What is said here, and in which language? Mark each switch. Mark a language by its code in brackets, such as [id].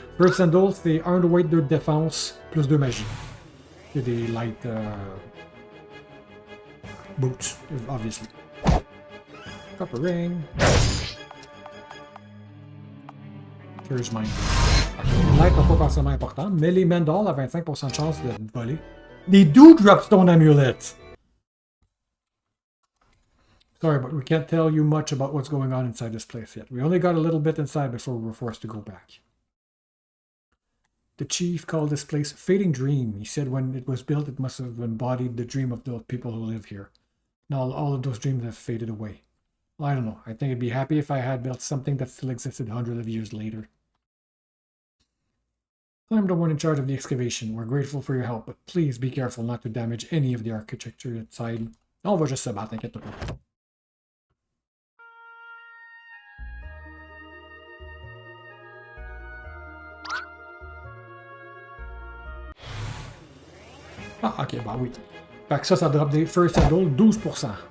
[fr] Fur Sandals, c'est 1 de weight, 2 de défense, plus 2 magie. C'est des light boots, obviously. Copper Ring. [en] Here's mine. [fr] Light n'est pas forcément important, mais les Mendal à 25% de chance de voler. [en] They do drop stone amulets! Sorry, but we can't tell you much about what's going on inside this place yet. We only got a little bit inside before we were forced to go back. The chief called this place Fading Dream. He said when it was built, it must have embodied the dream of the people who live here. Now all of those dreams have faded away. Well, I don't know. I think I'd be happy if I had built something that still existed hundreds of years later. I'm the one in charge of the excavation. We're grateful for your help, but please be careful not to damage any of the architecture inside. [fr] On va juste se battre, t'inquiète pas. Ah, ok, bah oui. Fait que ça drop des First Saddle, 12%.